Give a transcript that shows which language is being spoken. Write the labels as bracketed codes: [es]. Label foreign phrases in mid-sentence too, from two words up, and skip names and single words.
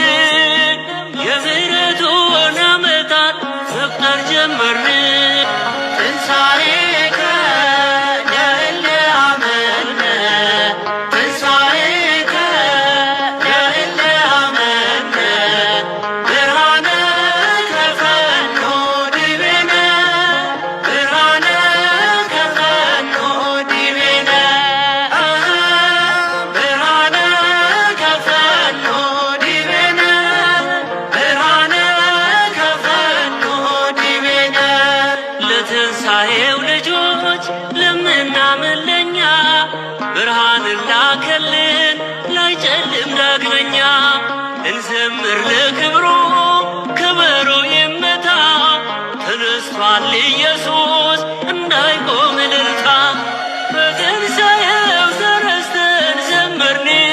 [am] የምሕረቱን ዓመታት መቁጠር ጀመርን [gez] ትንሣኤከ ያለ አመነ ትንሣኤከ ያለ አመነ ብርሃነ ከፈኖ ዲቤነ ብርሃነ ከፈኖ ዲቤነ ብርሃነ ከፈኖ ዲቤነ ብርሃነ ከፈኖ ዲቤነ [am] ለትንሣኤው ልጆች ለምናምን ለኛ ብርሃንን ላከልን ላይጨልም ዳግመኛ እንዘምር ለክብሩ ከበሮ ይመታ ተነስቷል ኢየሱስ እንዳይቆም እልልታ በትንሣኤው ተረስተን ዘመርን